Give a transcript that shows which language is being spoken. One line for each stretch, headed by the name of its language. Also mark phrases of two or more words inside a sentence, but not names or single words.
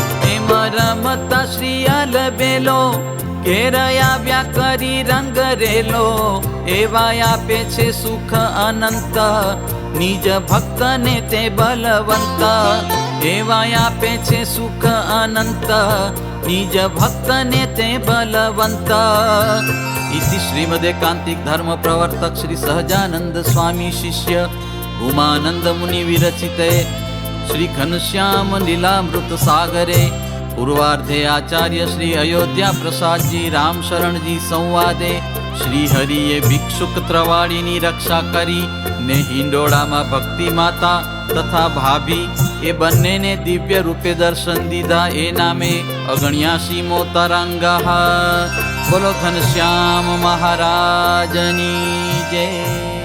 Gujarati: એમાં રમતા શ્રીયાલ બેલો, ઘેર આવ્યા કરી રંગ રેલો. એવા આપે છે સુખ અનંત, નિજ ભક્તને તે બલવંત. એવા આપે છે સુખ અનંત, નિજ ભક્તને તે બલવંત.
Sanskrit: इति श्रीमदेकांतिक धर्म प्रवर्तक श्री सहजानंद स्वामी शिष्य उमानंद मुनि विरचिते श्री घनश्याम लीलामृत सागरे पूर्वार्धे आचार्य श्री अयोध्या प्रसाद जी राम शरण जी संवादे
Gujarati: શ્રી હરિએ ભિક્ષુક ત્રવાડીની રક્ષા કરી ને હિંડોડા માં ભક્તિ માતા તથા ભાભી એ બન્ને ને દિવ્ય રૂપે દર્શન દીધા એ નામે 79મો તરંગ। બોલો ઘનશ્યામ મહારાજની જય।